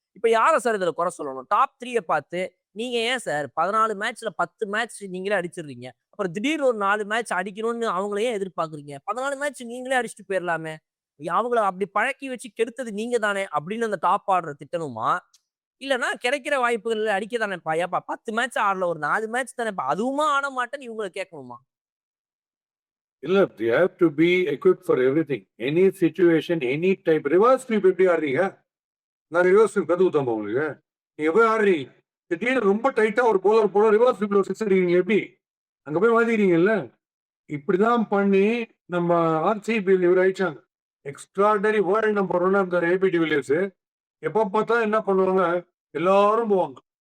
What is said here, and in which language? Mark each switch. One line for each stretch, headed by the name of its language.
Tamil: இப்போ யாரை சார் இதுல குறை சொல்லணும்? டாப் 3 பார்த்து நீங்க ஏன் சார் 14 மேட்ச்ல 10 மேட்ச் நீங்களே அடிச்சிடுறீங்க, அப்புறம் திடீர்னு ஒரு 4 மேட்ச் அடிக்கணும்னு அவங்களே எதிர்பார்க்குறீங்க? 14 மேட்ச் நீங்களே அடிச்சுட்டு போயிடலாமே, அவங்கள அப்படி பழக்கி வச்சு கெடுத்தது நீங்க தானே அப்படின்னு அந்த டாப் ஆர்டர் திட்டணுமா? இல்லைன்னா கிடைக்கிற வாய்ப்புகள் அடிக்க தானேப்பா, ஏப்பா 10 மேட்ச் ஆடல ஒரு 4 மேட்ச் தானேப்பா அதுவுமா ஆட மாட்டேன்னு இவங்களை கேட்கணுமா? இல்ல
English: they have to be equipped for everything. Any situation, any type.
Tamil: Reverse sweep எப்படி ஆடுறீங்க? நான் ரிவர்ஸ் ஸ்வீப் கத்து கொடுத்தேன் உங்களுக்கு. நீங்க போய் ஆடுறீங்க. திடீர்னு ரொம்ப டைட்டா ஒரு போலர் போல ரிவர்ஸ் ஸ்வீப்ல ஒரு சிக்ஸ் அடிக்கிறீங்க எப்படி? அங்க போய் மாத்திக்கிறீங்கல்ல. இப்படிதான் பண்ணி நம்ம ஆர்சிபி இவர் ஆயிடுச்சாங்க. எக்ஸ்ட்ராடனரி வேர்ல்ட் நம்பர் 1 அந்த ஏபி டிவிலியர்ஸ். எப்போ பார்த்தா என்ன பண்ணுவாங்க? எல்லாரும் போவாங்க.